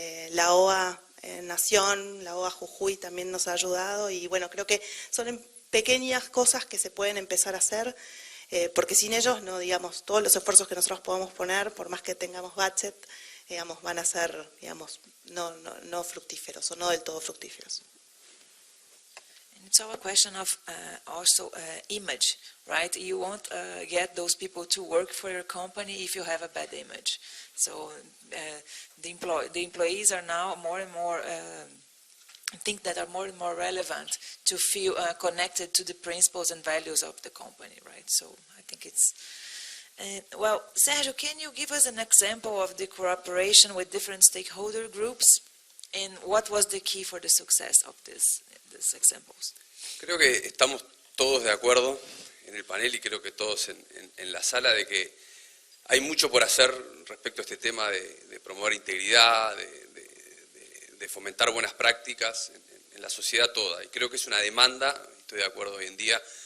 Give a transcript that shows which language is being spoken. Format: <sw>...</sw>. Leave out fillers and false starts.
<es>La OA Nación, la OA Jujuy también nos ha ayudado y bueno, creo que son pequeñas cosas que se pueden empezar a hacer, porque sin ellos, no, digamos, todos los esfuerzos que nosotros podamos poner, por más que tengamos budget, digamos, van a ser, digamos, no fructíferos o no del todo fructíferos.</es> <en>It's all a question of also image, right? You won't get those people to work for your company if you have a bad image. So the employees are now more and more, think that are more and more relevant to feel connected to the principles and values of the company, right? So I think it's, well, Sergio, can you give us an example of the cooperation with different stakeholder groups? And what was the key for the success of these examples?</en> <es>Creo que estamos todos de acuerdo en el panel y creo que todos en la sala de que hay mucho por hacer respecto a este tema de promover integridad, de fomentar buenas prácticas en la sociedad toda. Y creo que es una demanda, estoy de acuerdo hoy en día,</es>